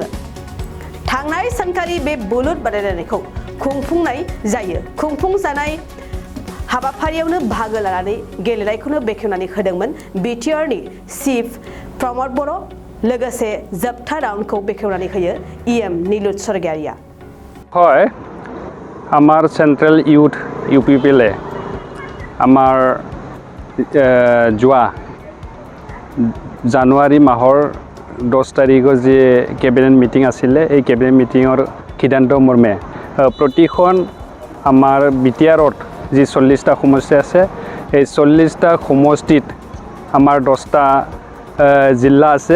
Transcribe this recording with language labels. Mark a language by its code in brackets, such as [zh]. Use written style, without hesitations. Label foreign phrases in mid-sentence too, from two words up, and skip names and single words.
[brx] थांनाय सानखालि बे बुलुर बादायलायनायखौ खुंफुंनाय जायो। खुंफुंजानाय हाबाफारियावनो बाहागो लानानै गेलेनायखौनो बेखेवनानै होदोंमोन बिटिआरनि चिफ प्रमद बर' लोगोसे जोबथा राउन्डखौ बेखेवनानै होयो इएम नीलुत स्वर्गियारिया। [as] হয় আমাৰ চেণ্ট্ৰেল ইউথ ইউপিপিএলে আমাৰ যোৱা জানুৱাৰী মাহৰ 10 তাৰিখৰ যি কেবিনেট মিটিং আছিলে এই কেবিনেট মিটিঙৰ সিদ্ধান্ত মৰ্মে প্ৰতিখন আমাৰ বিটিআৰত যি 40টা সমষ্টি আছে এই 40টা সমষ্টিত আমাৰ 10টা জিলা আছে।